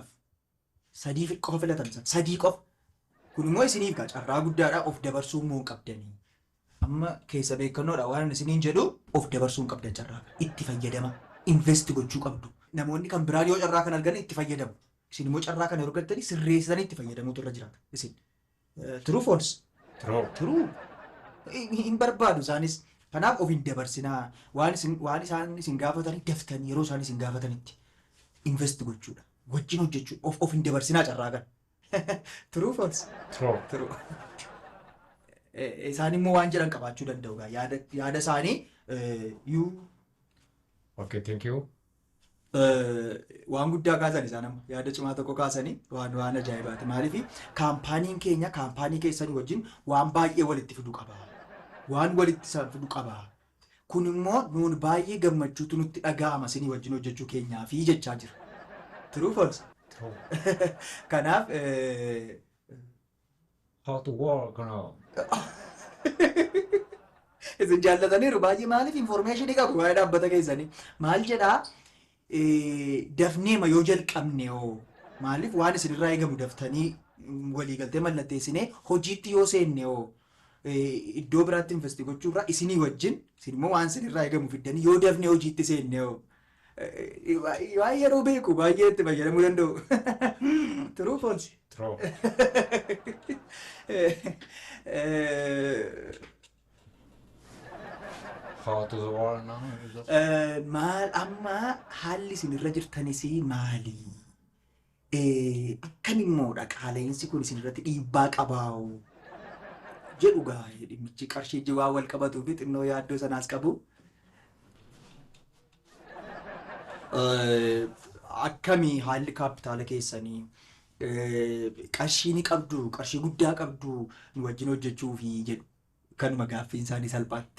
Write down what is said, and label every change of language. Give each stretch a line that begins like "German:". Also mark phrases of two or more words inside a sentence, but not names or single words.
Oromo: 3 qofa filatan isaan 3 qofa. Kun immoo isiniif carraa guddaadha of dabarsuu immoo qabdanii. Amma keessa beekannoodha waan isiniin jedhu of dabarsuu hin qabdan carraa kana. Itti fayyadama. Invest gochuu qabdu. Namoonni kan biraan yoo carraa kana argan itti fayyadamu. Isin immoo carraa kana yeroo argattanii sirreessanii itti fayyadamuutu irra jiraata. Isin.
English: True false? True.
Oromo: Hin barbaadu isaanis. Kanaaf of hin dabarsinaa. Waan isaan isin gaafatanii daftanii yeroo isaan isin gaafatanitti invest gochuudha. Wajjin hojjechuu of hin dabarsinaa carraa kana.
English: True false? True.
Oromo: Isaan immoo waan jedhan qabaachuu danda'u. Yaada isaanii
English: Okay, thank you.
Oromo: waan guddaa kaasan isaan amma yaada cimaa tokko kaasanii waan ajaa'ibaati. Maaliif kaampaaniin keenya kaampaanii keessanii wajjin waan baay'ee walitti fidu qaba. Waan walitti isaan fidu qaba. Kun immoo nuun baay'ee gammachuutu nutti dhaga'ama isinii wajjin hojjechuu keenyaafi jechaa jira.
English: True false? Kanaaf How to work now?
Oromo: isin jaallataniiru baay'ee maaliif informationii qabu waa'ee dhaabbata keessanii. Maal jedhaa dafneema yoo jalqabne hoo maaliif waan isinirraa eegamu daftanii waliigaltee mallatteessinee hojiitti yoo seenne hoo iddoo biraatti investi gochuurraa isinii wajjin isin immoo waan isinirraa eegamu fiddanii yoo dafnee hojiitti seenne hoo waan yeroo beeku baay'ee itti fayyadamuu danda'u.
English: True false? True. How to work now?
Oromo: Maal amma haalli isinirra jirtanis maali? Akkamimmoodha qaala'insi kun isinirratti dhiibbaa qabaa jedhu gaa'ee dhimmichi qarshii jiwaa wal qabatuu fi xinnoo yaaddoo sanaas qabu. Akkamii haalli kaapitaala keessanii qarshii ni qabdu qarshii guddaa qabdu nu wajjin hojjechuufi jedhu kanuma gaaffiin isaanii salphaatti.